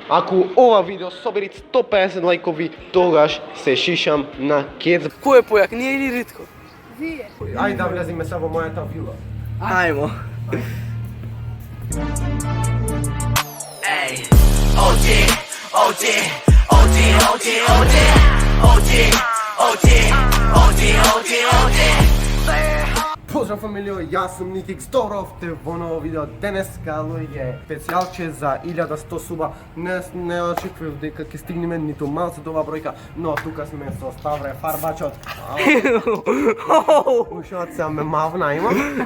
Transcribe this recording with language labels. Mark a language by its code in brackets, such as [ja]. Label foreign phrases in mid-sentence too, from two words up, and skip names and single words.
[mk] Ако ова видео собери 150 лайкови, тогаш се шишам на кец. Кој е појак, ние или Ритко? Вие. Ајде да влеземе се во мојата вила. Ајмо. [en] Ey, OG, OG, OG, OG, OG, OG, OG, OG, OG, OG. [mk] Поздрав фамилио, јас сум Никикс, добро сте во ново видео. Денеска, луѓе, специјалче за 1100 суба. Не очекував дека ќе стигнеме ниту малце до оваа бројка, но тука сме со Ставре Фарбачот. Ушот се ме мавна имам.